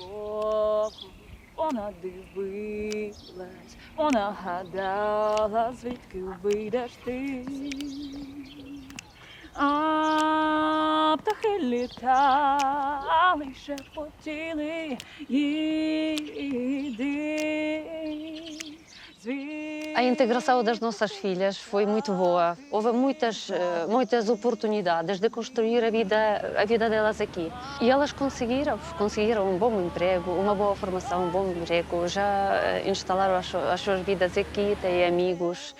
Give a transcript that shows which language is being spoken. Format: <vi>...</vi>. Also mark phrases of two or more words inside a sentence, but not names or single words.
<uk>Вона дивилась, вона гадала, звідки вийдеш ти. А птахи літали, шепотіли, їди.</uk> <pt>A integração das nossas filhas foi muito boa. Houve muitas oportunidades de construir a vida delas aqui. E elas conseguiram um bom emprego, uma boa formação, um bom emprego. Já instalaram as suas vidas aqui, têm amigos.</pt>